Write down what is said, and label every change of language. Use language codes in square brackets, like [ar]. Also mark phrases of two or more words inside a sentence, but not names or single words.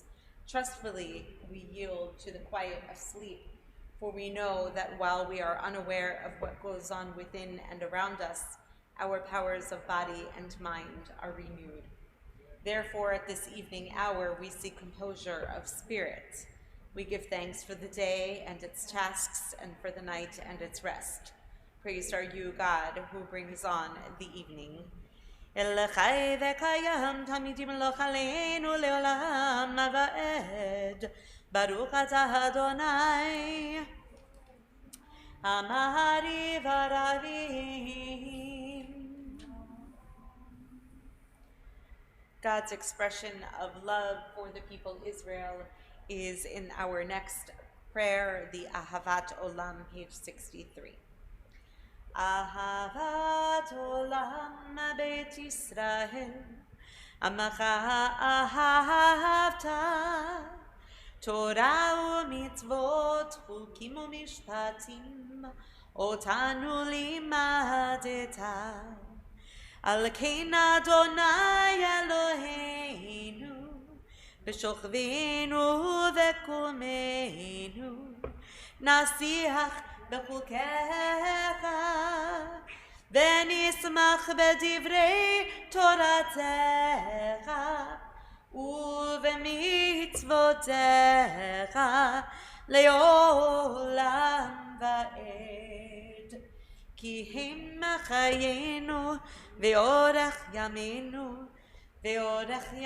[en] Trustfully, we yield to the quiet of sleep, for we know that while we are unaware of what goes on within and around us, our powers of body and mind are renewed. Therefore, at this evening hour, we seek composure of spirit. We give thanks for the day and its tasks, and for the night and its rest. Praised are you, God, who brings on the evening. [he] אל חי וקים תמיד ימלוך עלינו לעולם ועד. ברוך אתה ה' המעריב ערבים. [en] God's expression of love for the people Israel is in our next prayer, the Ahavat Olam, page 63. [he] אהבת עולם בית ישראל, עמך אהבת, תורה ומצות, חקים ומשפטים, אותנו למדת. על כן ה' אלהינו, בשכבנו ובקומנו, נשיח בחקיך, ונשמח בדברי תורתך, ובמצותיך, לעולם ועד. כי הם חיינו ואורך ימינו ואורך